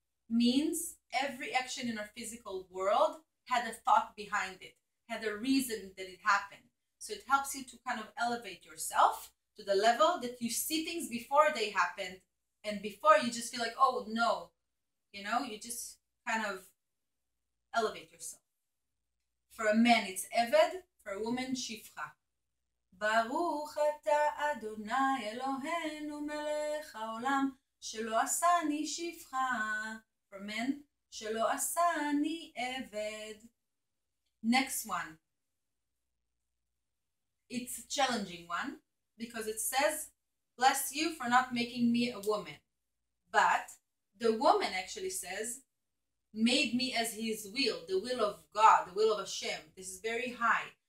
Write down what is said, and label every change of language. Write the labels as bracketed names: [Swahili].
[English] Means every action in our physical world had a thought behind it, had a reason that it happened. So it helps you to kind of elevate yourself to the level that you see things before they happened, and before you just feel like, oh no, you just kind of elevate yourself. For a man it's eved, for a woman shifcha. [Hebrew] ברוך אתה אדוני אלוהינו מלך העולם שלא עשני שפחה. [English] For men, [Hebrew] שלא עשני [English] eved. Next one, it's a challenging one because it says, bless you for not making me a woman. But the woman actually says, made me as his will, the will of God, the will of Hashem. This is very high.